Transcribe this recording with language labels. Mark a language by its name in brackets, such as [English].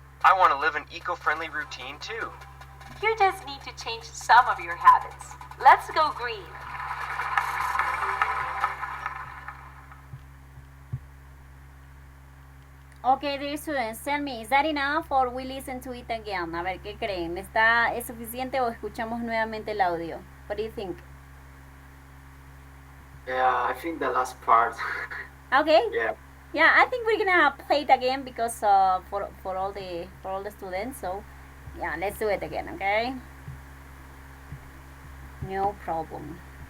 [English] I want to live an eco-friendly routine too. You just need to change some of your habits. Let's go green. Okay, dear students, tell me, is that enough or we listen to it again? [Spanish] A ver, ¿qué creen? ¿Es suficiente o escuchamos nuevamente el audio? [English] What do you think? Yeah, I think the last part. Okay. Yeah. Yeah, I think we're gonna play it again because for all the students. So, yeah, let's do it again, okay? No problem.